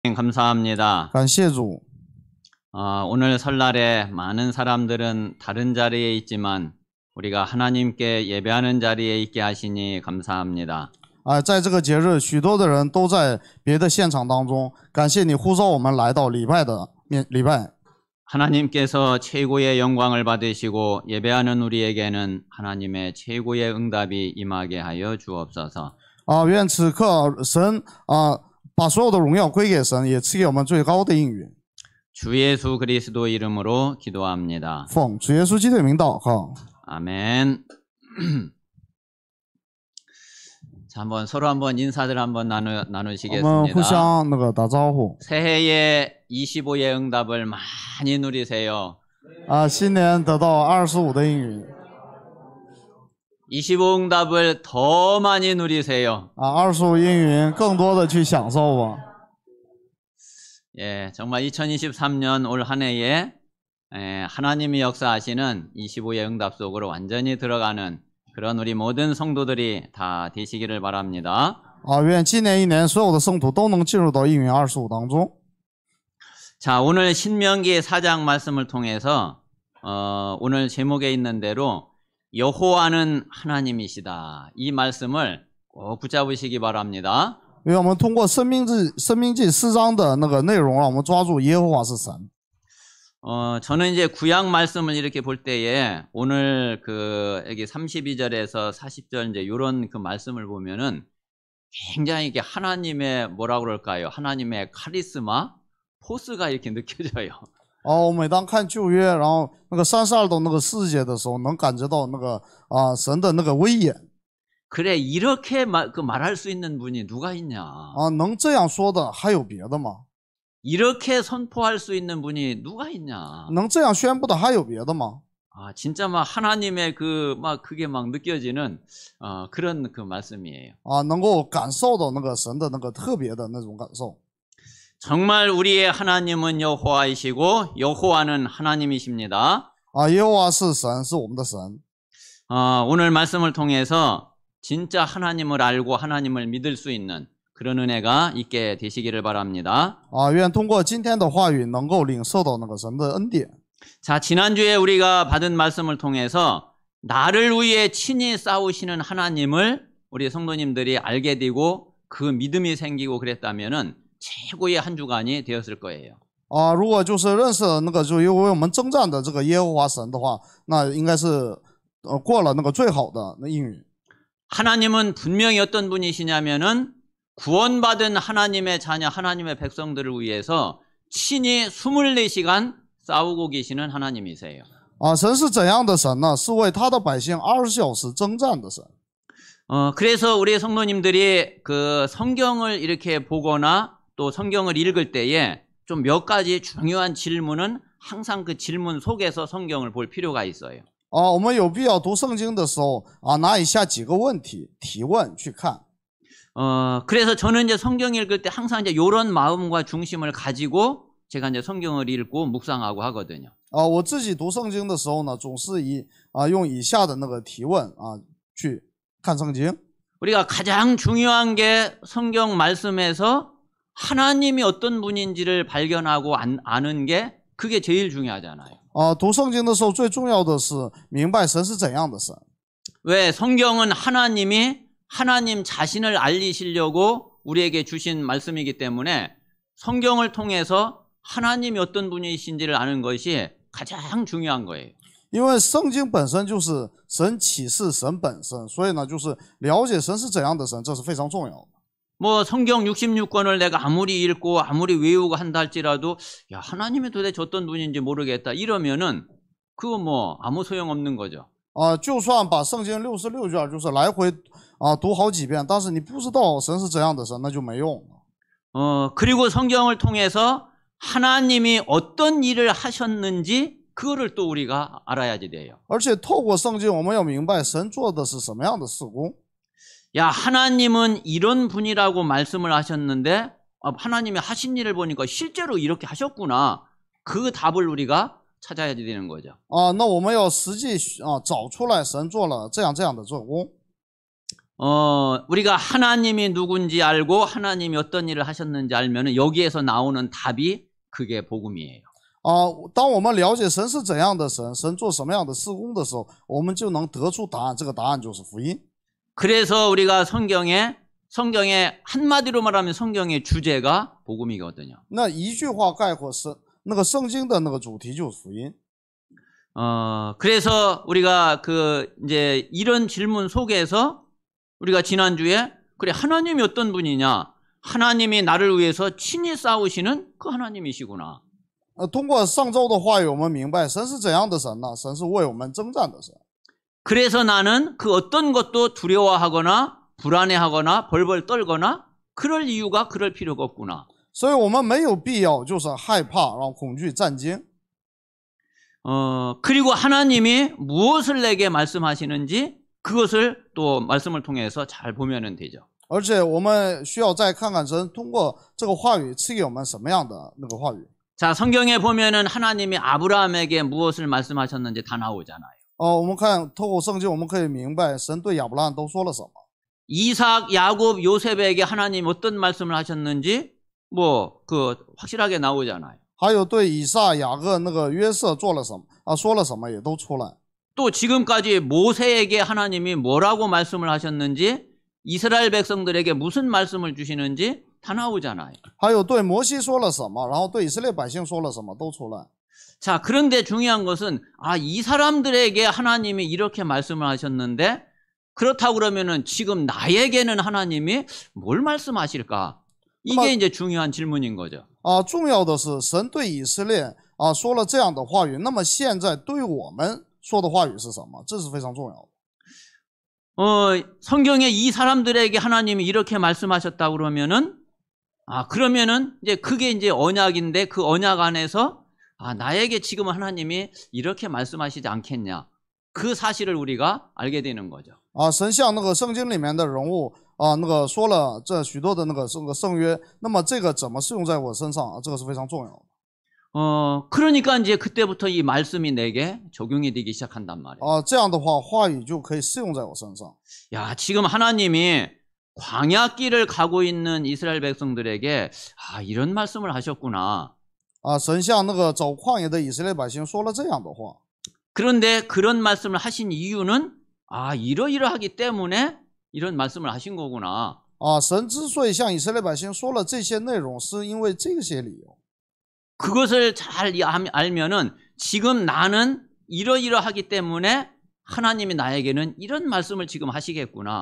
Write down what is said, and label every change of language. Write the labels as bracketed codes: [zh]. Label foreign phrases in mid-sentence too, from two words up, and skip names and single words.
[ko] 감사합니다. [zh] 感谢主。 [ko] 오늘 설날에 많은 사람들은 다른 자리에 있지만 우리가 하나님께 예배하는 자리에 있게 하시니 감사합니다. [zh] 在这个节日，许多的人都在别的现场当中，感谢你呼召我们来到礼拜。 [ko] 하나님께서 최고의 영광을 받으시고 예배하는 우리에게는 하나님의 최고의 응답이 임하게 하여 주옵소서. [zh] 愿此刻神把所有的荣耀归给神，也赐给我们最高的应允。 [ko] 주 예수 그리스도 이름으로 기도합니다. [zh] 奉主耶稣基督的名祷告。 [ko] 아멘. 자, 서로 한번 인사들 한번 나누시겠습니다. [zh] 互相打招呼。 [ko] 새해에 25의 응답을 많이 누리세요. [zh] 新年得到25的应允。 [ko] 25 응답을 더 많이 누리세요. [zh] 25 应允更多的去享受吧。 [ko] 예, 정말 2023년 올 한 해에 하나님이 역사하시는 25의 응답 속으로 완전히 들어가는 그런 우리 모든 성도들이 다 되시기를 바랍니다. [zh] 愿今年一年所有的圣徒都能进入到应允25当中。 [ko] 자, 오늘 신명기 4장 말씀을 통해서 오늘 제목에 있는 대로 여호와는 하나님이시다. 이 말씀을 꼭 붙잡으시기 바랍니다. [zh] 因为我们通过申命记4章的内容，让我们抓住耶和华是神。 [ko] 저는 이제 구약 말씀을 이렇게 볼 때에 오늘 여기 32절에서 40절 이제 요런 그 말씀을 보면은 굉장히 이게 하나님의 뭐라고 그럴까요? 하나님의 카리스마, 포스가 이렇게 느껴져요. [zh] 我每当看旧约，然后32到4节的时候，能感觉到神的威严。 [ko] 그래, 이렇게 말할 수 있는 분이 누가 있냐? [zh] 能这样说的还有别的吗？ [ko] 이렇게 선포할 수 있는 분이 누가 있냐? [zh] 能这样宣布的还有别的吗？ [ko] 진짜 하나님의 그게 느껴지는 그런 그 말씀이에요. [zh] 能够感受到神的特别的那种感受。 [ko] 정말 우리의 하나님은 여호와이시고 여호와는 하나님이십니다. [zh] 耶和华是神，是我们的神。 [ko] 오늘 말씀을 통해서 진짜 하나님을 알고 하나님을 믿을 수 있는 그런 은혜가 있게 되시기를 바랍니다. [zh] 愿通过今天的话语，能够领受到神的恩典。 [ko] 자, 지난주에 우리가 받은 말씀을 통해서 나를 위해 친히 싸우시는 하나님을 우리 성도님들이 알게 되고 그 믿음이 생기고 그랬다면은 최고의 한 주간이 되었을 거예요. [zh] 如果就是认识了就为我们征战的这个耶和华神的话，那应该是过了最好的应允。 [ko] 하나님은 분명히 어떤 분이시냐면은 구원받은 하나님의 자녀, 하나님의 백성들을 위해서 친히 24시간 싸우고 계시는 하나님이세요. [zh] 神是怎样的神呢？是为他的百姓20小时征战的神。 [ko] 그래서 우리 성도님들이 그 성경을 이렇게 보거나 또 성경을 읽을 때에 좀 몇 가지 중요한 질문은 항상 그 질문 속에서 성경을 볼 필요가 있어요. [zh] 我们有必要读圣经的时候拿以下几个问题提问去看。 [ko] 그래서 저는 이제 성경 읽을 때 항상 이제 이런 마음과 중심을 가지고 제가 이제 성경을 읽고 묵상하고 하거든요. [zh] 我自己读圣经的时候呢，总是用以下的提问去看圣经。 [ko] 우리가 가장 중요한 게 성경 말씀에서 하나님이 어떤 분인지를 발견하고 아는 게 그게 제일 중요하잖아요. [zh] 读圣经的时候最重要的是明白神是怎样的神。 [ko] 왜 성경은 하나님이 하나님 자신을 알리시려고 우리에게 주신 말씀이기 때문에 성경을 통해서 하나님이 어떤 분이신지를 아는 것이 가장 중요한 거예요. [zh] 因为圣经本身就是神启示神本身，所以呢，就是了解神是怎样的神，这是非常重要的。 [ko] 성경 66권을 내가 아무리 읽고 아무리 외우고 한다 할지라도 야, 하나님이 도대체 어떤 분인지 모르겠다 이러면은 그거 아무 소용없는 거죠. [zh] 就算把圣经66卷就是来回读好几遍，但是你不知道神是怎样的神，那就没用。 [ko] 그리고 성경을 통해서 하나님이 어떤 일을 하셨는지 그거를 또 우리가 알아야지 돼요. [zh] 而且透过圣经，我们要明白神做的是什么样的事工。 [ko] 야, 하나님은 이런 분이라고 말씀을 하셨는데 하나님이 하신 일을 보니까 실제로 이렇게 하셨구나. 그 답을 우리가 찾아야 되는 거죠. [zh] 那我们要实际找出来神做了这样的做工。 [ko] 우리가 하나님이 누군지 알고 하나님이 어떤 일을 하셨는지 알면 여기에서 나오는 답이 그게 복음이에요. [zh] 当我们了解神是怎样的神，神做什么样的事工的时候，我们就能得出答案。这个答案就是福音。 [ko] 그래서 우리가 성경에 한마디로 말하면 성경의 주제가 복음이거든요. [zh] 那一句话概括那个圣经的那个主题就是福音。 [ko] 그래서 우리가 이제 이런 질문 속에서 우리가 지난주에 그래 하나님이 어떤 분이냐? 하나님이 나를 위해서 친히 싸우시는 그 하나님이시구나. [zh] 通过上周的话语，我们明白神是怎样的神呢？神是为我们征战的神。 [ko] 그래서 나는 그 어떤 것도 두려워하거나 불안해하거나 벌벌 떨거나 그럴 이유가 그럴 필요가 없구나. [zh] 所以我们没有必要就是害怕，让恐惧战惊。 [ko] 그리고 하나님이 무엇을 내게 말씀하시는지 그것을 또 말씀을 통해서 잘 보면 되죠. [zh] 而且我们需要再看看神通过这个话语赐给我们什么样的那个话语。 [ko] 자, 성경에 보면은 하나님이 아브라함에게 무엇을 말씀하셨는지 다 나오잖아요. [zh] 我们看透过圣经，我们可以明白神对亚伯拉罕都说了什么。 [ko] 이삭, 야곱, 요셉에게 하나님 어떤 말씀을 하셨는지 확실하게 나오잖아요. [zh] 还有对以撒、雅各那个约瑟做了什么说了什么也都出来。 [ko] 또 지금까지 모세에게 하나님이 뭐라고 말씀을 하셨는지 이스라엘 백성들에게 무슨 말씀을 주시는지 다 나오잖아요. [zh] 还有对摩西说了什么，然后对以色列百姓说了什么都出来。 [ko] 자, 그런데 중요한 것은 이 사람들에게 하나님이 이렇게 말씀을 하셨는데 그렇다고 그러면은 지금 나에게는 하나님이 뭘 말씀하실까? 이게 이제 중요한 질문인 거죠. [zh] 重要的是神对以色列说了这样的话语，那么现在对我们说的话语是什么？这是非常重要的。 [ko] 성경에 이 사람들에게 하나님이 이렇게 말씀하셨다고 그러면은 이제 그게 이제 언약인데 그 언약 안에서 나에게 지금 하나님이 이렇게 말씀하시지 않겠냐? 그 사실을 우리가 알게 되는 거죠. [zh] 神像那个圣经里面的人物那个说了这许多的那个圣约，那么这个怎么适用在我身上？这个是非常重要的。 [ko] 그러니까 이제 그때부터 이 말씀이 내게 적용이 되기 시작한단 말이에요. [zh] 这样的话，话语就可以适用在我身上。 [ko] 야, 지금 하나님이 광야길을 가고 있는 이스라엘 백성들에게 이런 말씀을 하셨구나. [zh] 神向那个走旷野的以色列百姓说了这样的话。 [ko] 그런데 그런 말씀을 하신 이유는 이러이러하기 때문에 이런 말씀을 하신 거구나. [zh] 神之所以向以色列百姓说了这些内容，是因为这些理由。 [ko] 그것을 잘 알면은 지금 나는 이러이러하기 때문에 하나님이 나에게는 이런 말씀을 지금 하시겠구나.